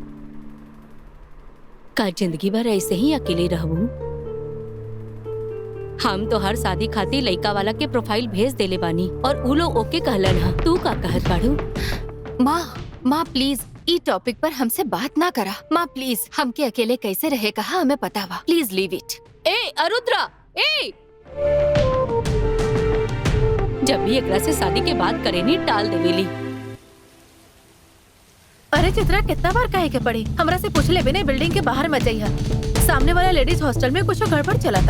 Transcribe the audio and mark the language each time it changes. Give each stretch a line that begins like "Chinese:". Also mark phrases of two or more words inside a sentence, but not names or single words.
Bhojpuri: का जिंदगी भर ऐसे ही अकेले रहबू? हम तो हर शादी खातिर लइका वाला के प्रोफाइल भेज देले बानी और उ लोग ओके कहलन हा। तू का कहत बाड़ू? माँ प्लीज ई टॉपिक पर हमसे बात ना करा। माँ प्लीज, हमके अकेले कैसे रहे कहा हमें पता बा,
English: please leave it.
Bhojpuri: ए अरुद्रा, ए जब भी एकरा से शादी के बात करेनी टाल देवेली। अरे चित्रा, कितना बार कहे के पड़ी? हमरा से पूछ ले बिना बिल्डिंग के बाहर मत जाइहा। सामने वाला लेडीज हॉस्टल में कुछ गड़बड़ चला था।